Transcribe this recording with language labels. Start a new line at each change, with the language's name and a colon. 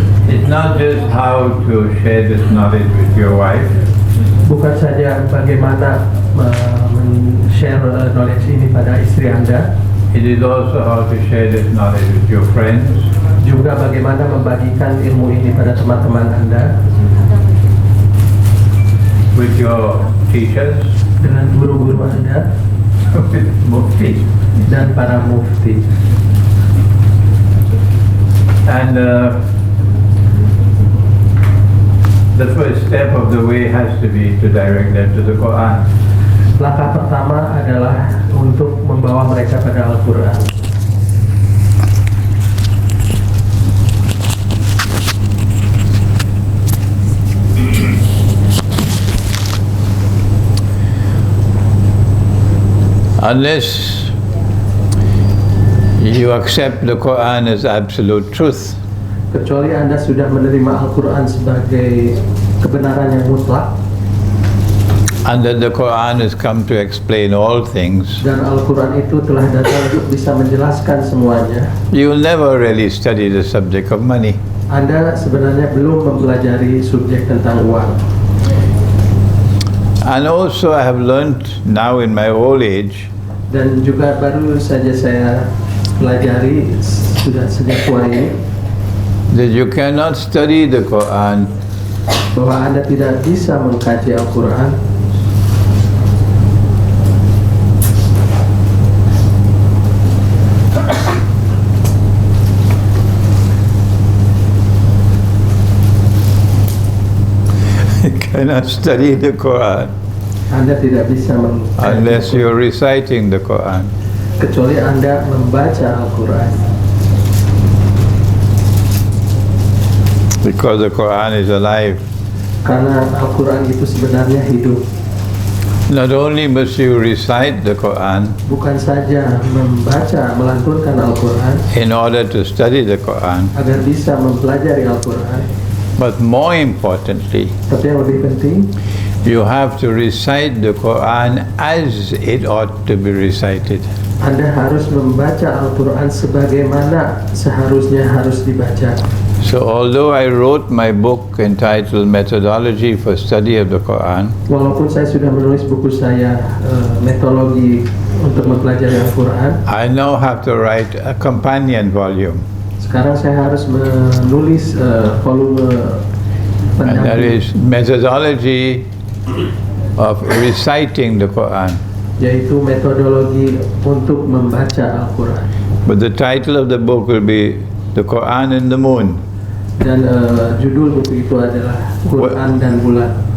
English: It's not just how to share this knowledge with your wife,
Indonesian: Bukan saja bagaimana men-share
English: knowledge
Indonesian: ini pada istri Anda,
English: it is also how to share this knowledge with your friends,
Indonesian: juga bagaimana membagikan ilmu ini pada teman-teman Anda,
English: with your teachers,
Indonesian: dengan guru-guru Anda,
English: with mufti.
Indonesian: dan para mufti.
English: And the first step of the way has to be to direct them to the Quran.
Indonesian: Langkah pertama adalah untuk membawa mereka pada Al-Quran.
English: Unless you accept the Quran as absolute truth,
Indonesian: Kecuali Anda sudah menerima Al-Quran sebagai kebenaran yang mutlak,
English: and that the Quran has come to explain all things,
Indonesian: dan Al-Quran itu telah datang untuk bisa menjelaskan semuanya,
English: you will never really study the subject of money.
Indonesian: Anda sebenarnya belum mempelajari subjek tentang uang.
English: And also I have learnt now in my old age
Indonesian: Dan juga baru saja saya pelajari sudah sejak tua ini,
English: that you cannot study the Quran
Indonesian: bahwa Anda tidak bisa mengkaji Al-Quran
English: you cannot study the Quran
Indonesian: Anda tidak bisa mengkaji
English: unless you're reciting the Quran.
Indonesian: kecuali Anda membaca Al-Quran.
English: because the Quran is alive.
Indonesian: Karena Al-Quran itu sebenarnya hidup.
English: Not only must you recite the Quran
Indonesian: Bukan saja membaca, melantunkan Al-Quran
English: in order to study the Quran,
Indonesian: agar bisa mempelajari Al-Quran,
English: but more importantly,
Indonesian: tapi yang lebih penting,
English: you have to recite the Quran as it ought to be recited.
Indonesian: Anda harus membaca Al-Quran sebagaimana seharusnya harus dibaca.
English: So although I wrote my book entitled Methodology for Study of the Quran,
Indonesian: Walaupun saya sudah menulis buku saya metodologi untuk mempelajari Al-Quran,
English: I now have to write a companion volume,
Indonesian: sekarang saya harus menulis volume
English: and that
Indonesian: pendamping,
English: is methodology of reciting the Quran.
Indonesian: yaitu metodologi untuk membaca Al-Quran.
English: But the title of the book will be The Quran and the Moon.
Indonesian: Dan judul buku itu adalah Quran dan Bulan.